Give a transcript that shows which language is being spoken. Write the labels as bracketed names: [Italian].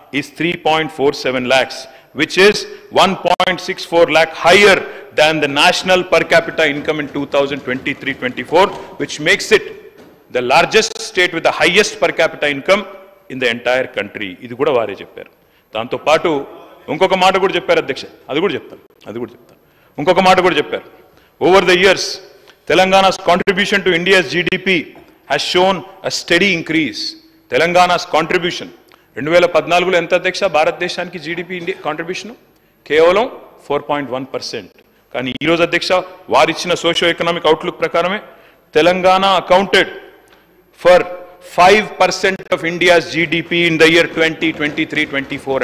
[English] is 3.47 lakhs, which is 1.64 lakh higher than the national per capita income in 2023-24, which makes it the largest state with the highest per capita income in the entire country. [Telugu] ఇది కూడా వారే చెప్పారు. దాంతో పాటు ఇంకొక మాట కూడా చెప్పారు అధ్యక్ష, అది కూడా చెప్తాను. ఇంకొక మాట కూడా చెప్పారు. [English] Over the years, Telangana's contribution to India's GDP has shown a steady increase. Telangana's contribution [Telugu] 2014లో ఎంత అధ్యక్ష భారతదేశానికి జీడిపి కాంట్రిబ్యూషన్ కేవలం 4.1%. కానీ ఈరోజు అధ్యక్ష వారిచ్చిన సోషియో ఎకనామిక్ అవుట్లుక్ ప్రకారమే [English] Telangana accounted for 5% of India's GDP in the year 2023-24.